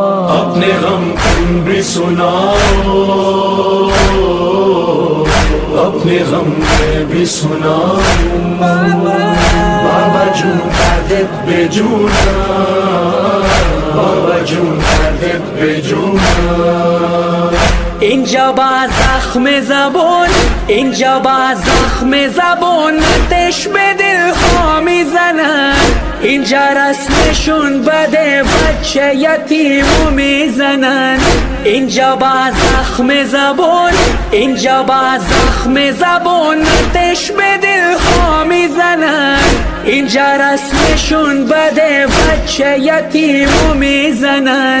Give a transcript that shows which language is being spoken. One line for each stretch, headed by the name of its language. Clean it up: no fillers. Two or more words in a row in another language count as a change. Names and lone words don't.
Urdu: اپنے غم تم بھی سناؤ، اپنے غم میں بھی سناؤ،
Persian: بابا جون دت بے جونا، بابا جون دت بے جونا۔ اینجا با زخم زبون، اینجا با زخم زبون آتش به دل ها میزنن، اینجا رسمشون بده بچه یتیمو میزنن. اینجا با زخم زبون، اینجا با زخم زبون آتش به دل ها میزنن، اینجا رسمشون بده بچه یتیمو میزنن.